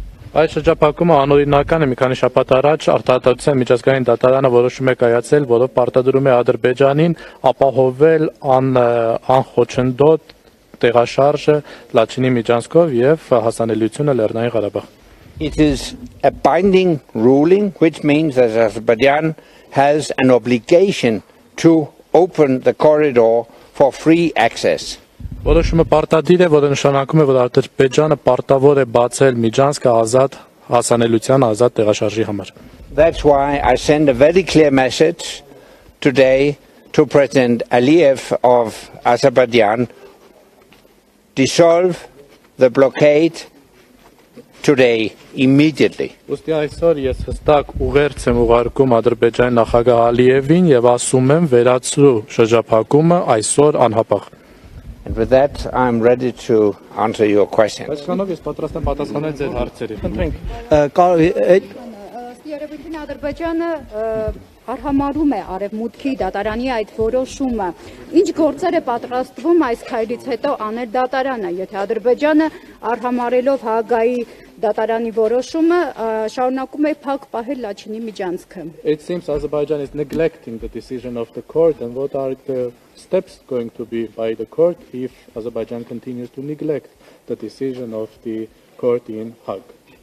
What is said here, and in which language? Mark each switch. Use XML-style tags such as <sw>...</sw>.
<hy>Այս շրջափակումը անօրինական է մի քանի շաբաթ առաջ արտահայտության միջազգային դատարանը որոշում է կայացել, որով պարտադրում է Ադրբեջանին ապահովել անխոչնդոտ տեղաշարժը Լաչինի միջանցքով եւ հասանելիությունը Լեռնային Ղարաբաղ.</hy> <en>It is a binding ruling, which means that Azerbaijan has an obligation to open the corridor for free access.</en> <hy>Որոշումը պարտադիր է, որը նշանակում է, որ Ադրբեջանը պարտավոր է բացել միջանցքը ազատ հասանելիության ազատ տեղաշարժի համար.</hy> <en>That's why I send a very clear message today to President Ալիեւ of Azerbaijan: dissolve the blockade today, immediately.</en> <hy>Ուստի այսօր ես հստակ ուղերձ եմ ուղարկում Ադրբեջանի նախագահ Ալիևին եւ ասում եմ վերացրու շրջափակումը այսօր անհապաղ.</hy> <en>And with that, I'm ready to answer your questions.</en> <hy>Այսքանով ես պատրաստ եմ պատասխանել ձեր հարցերին. Երևույթին Ադրբեջանը արհամարում է արևմուտքի դատարանի այդ որոշումը. Ինչ գործեր է պատրաստվում այս քայլից հետո անել դատարանը, եթե Ադրբեջանը արհամարելով Հաագայի դատարանի որոշումը շարունակում է փակ պահել Լաչինի միջանցքը.</hy> <en>It seems Azerbaijan is neglecting the decision of the court, and what are the steps going to be by the court if Azerbaijan continues to neglect the decision of the court in Hague?</en>